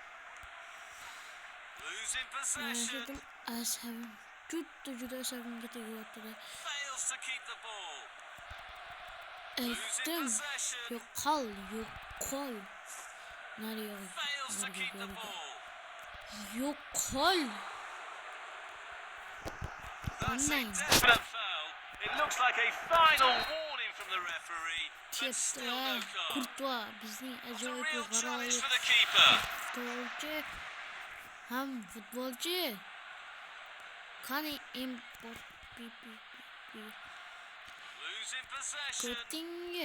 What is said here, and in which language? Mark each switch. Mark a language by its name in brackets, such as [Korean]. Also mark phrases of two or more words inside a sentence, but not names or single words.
[Uzbek] Asabim. Juda asabimga tegyapti-da. Aytdim. Yo'qol. Yo'qol. [English] It looks like a final warning from the referee. [Uzbek] Courtois bizning ajoyib g'aroyib futbolchi. Qani Mbappe. Ko'tinga.